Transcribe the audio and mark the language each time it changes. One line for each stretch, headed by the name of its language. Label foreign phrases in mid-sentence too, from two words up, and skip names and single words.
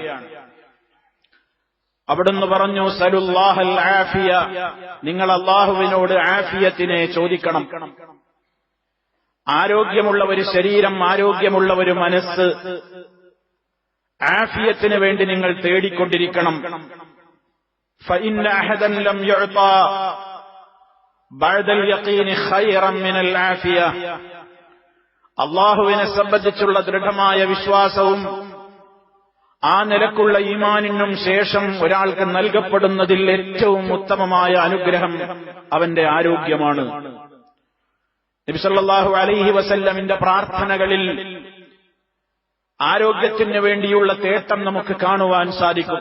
Malayalam: അവിടുന്ന് പറഞ്ഞു,
Arabic: سلوا الله العافية,
Malayalam: നിങ്ങൾ അല്ലാഹുവിനോട് ആഫിയത്തിനെ ചോദിക്കണം. ആരോഗ്യമുള്ള ഒരു ശരീരം, ആരോഗ്യമുള്ള ഒരു മനസ്സ്, ആഫിയത്തിന് വേണ്ടി നിങ്ങൾ തേടിക്കൊണ്ടിരിക്കണം.
Arabic: فإن أحدا لم يعطى بعد اليقين خيرا من العافية.
Malayalam: അല്ലാഹുവിനെ സംബന്ധിച്ചുള്ള ദൃഢമായ വിശ്വാസവും ആ നിലക്കുള്ള ഈമാനിനും ശേഷം ഒരാൾക്ക് നൽകപ്പെടുന്നതിൽ ഏറ്റവും ഉത്തമമായ അനുഗ്രഹം അവന്റെ ആരോഗ്യമാണ്. നബി
Arabic: صلى الله عليه وسلم
Malayalam: പ്രാർത്ഥനകളിൽ ആരോഗ്യത്തിന് വേണ്ടിയുള്ള തേട്ടം നമുക്ക് കാണുവാൻ സാധിക്കും.